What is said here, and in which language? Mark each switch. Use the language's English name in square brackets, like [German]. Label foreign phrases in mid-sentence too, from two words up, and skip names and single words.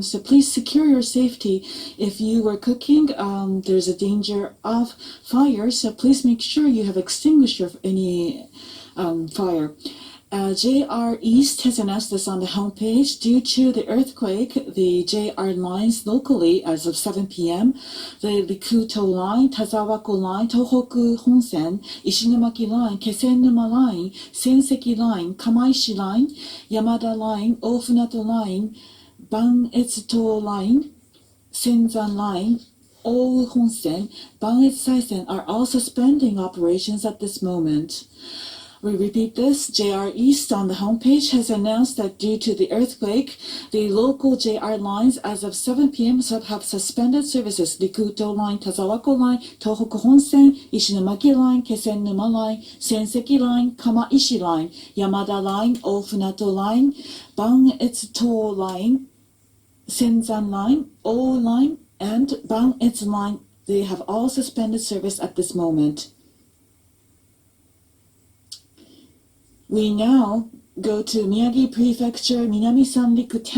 [English] So please secure your safety. If you were cooking, there's a danger of fire. So please make sure you have extinguished any fire. JR East has announced this on the homepage. Due to the earthquake, the JR lines locally as of 7 p.m., the Rikuto line, Tazawako line, Tohoku Honsen, Ishinomaki line, Kesennuma line, Senseki line, Kamaishi line, Yamada line, Ofunato line, Banetsuto line, Senzan line, Ou Honsen, Banetsu are all suspending operations at this moment. We repeat this. JR East on the homepage has announced that due to the earthquake, the local JR lines as of 7 p.m. have suspended services. Rikuto line, Tazawako line, Tohoku Honsen, Ishinomaki line, Kesennuma line, Senseki line, Kamaishi line, Yamada line, Ofunato line, Banetsuto line, Senzan line, O line, and Banetsu line. They have all suspended service at this moment. We now go to Miyagi Prefecture, Minami Sanriku Town.